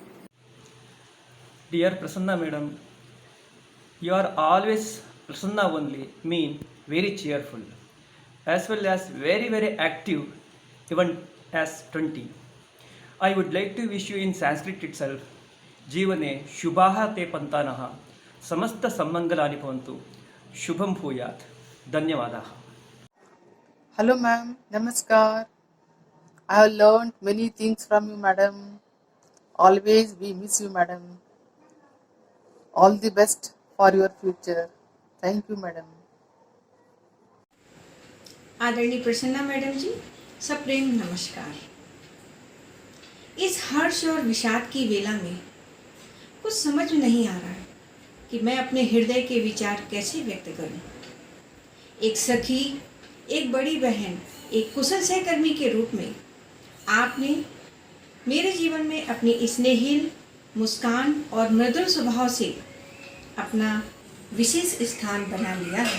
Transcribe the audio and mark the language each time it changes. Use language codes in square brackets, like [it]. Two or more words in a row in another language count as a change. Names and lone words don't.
[en] Dear Prasanna madam, you are always Prasanna only, mean very cheerful, as well as very active, even as 20. I would like to wish you in Sanskrit itself, [sa] जीवने शुभाः ते पन्थानः, समस्त सन्मङ्गलानि सन्तु, शुभं भूयात्, धन्यवादः. [en] Hello, ma'am. Namaskar. I have learned many things from you, madam. Always we miss you, madam. All the best for your future. Thank you, madam. [hi] आदरणीय प्रसन्ना मैडम जी, सप्रेम नमस्कार। इस हर्ष और विषाद की वेला में कुछ समझ में नहीं आ रहा है कि मैं अपने हृदय के विचार कैसे व्यक्त करूं। एक सखी, एक बड़ी बहन, एक कुशल सहकर्मी के रूप में आपने मेरे जीवन में अपनी स्नेहिल मुस्कान और मृदुल स्वभाव से अपना विशेष स्थान बना लिया है।